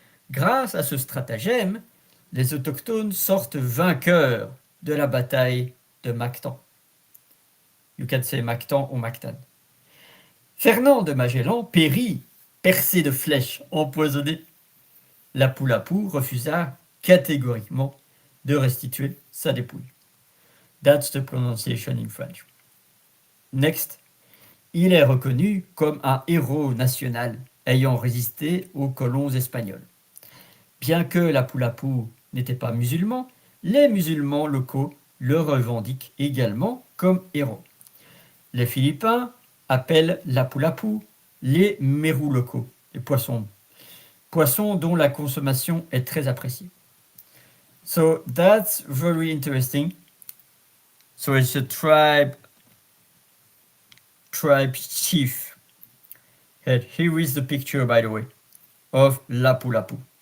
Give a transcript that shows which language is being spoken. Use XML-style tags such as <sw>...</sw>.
<fr>Grâce à ce stratagème, les autochtones sortent vainqueurs de la bataille de Mactan.</fr> <en>You can say Mactan</en> <fr>ou Mactan. Fernand de Magellan périt, percé de flèches, empoisonné. Lapu-Lapu refusa catégoriquement de restituer sa dépouille.</fr> <en>That's the pronunciation in French.</en> <fr>Next, il est reconnu comme un héros national ayant résisté aux colons espagnols. Bien que Lapu-Lapu n'était pas musulman, les musulmans locaux le revendiquent également comme héros. Les Philippins appellent Lapu-Lapu les mérous locaux, les poissons. poisson dont la consommation est très appréciée.</fr> <en>So that's very interesting. So it's a tribe chief. And here is the picture, by the way, of Lapu-Lapu.</en>